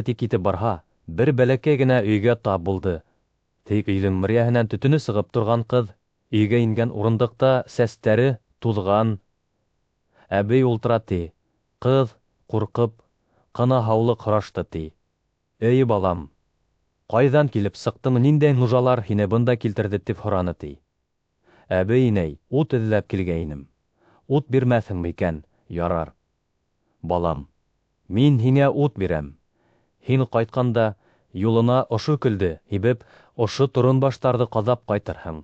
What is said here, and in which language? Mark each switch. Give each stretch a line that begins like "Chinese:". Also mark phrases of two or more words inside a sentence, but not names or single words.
Bashkir: Китеп барһа, бер бәләкәй генә өйгә тап булды. Тик өйнең мөрьяһеннән төтене сыгып торган. Кыз өйгә ингән урындыкта сәстәре тузган. Әбей ултыра ти. Кыз куркып кына һаулык һорашты ти. Әй балам, кайдан килеп сыктың, ниндәй нужалар һине бында килтерде дип һораны ти. Әбей инәй, ут эзләп килгәйнем. Ут бирмәсең микән? Ярар. Балам, мин һиңә ут бирәм. Һин кайтканда юлына ошо көлдө һибеп, ошо турын баштарды казап кайтырһың.